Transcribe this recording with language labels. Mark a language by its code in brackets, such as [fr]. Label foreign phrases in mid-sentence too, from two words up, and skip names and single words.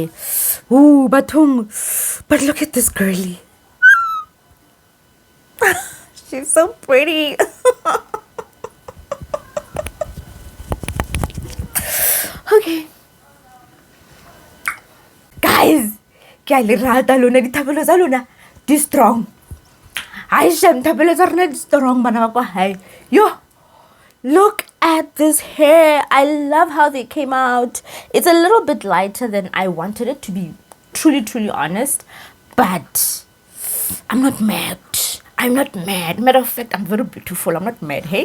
[en] Ooh, but look at this girly. She's so pretty. Okay. Guys, [tn] ke a le rata lona dithapelo tsa lona di strong. Aisha dithapelo tsa rona di strong bana ba kwa hae. [en] Yo, look at this hair. I love how they came out. It's a little bit lighter than I wanted it to be, truly honest. But I'm not mad. Matter of fact, I'm very beautiful. I'm not mad, hey?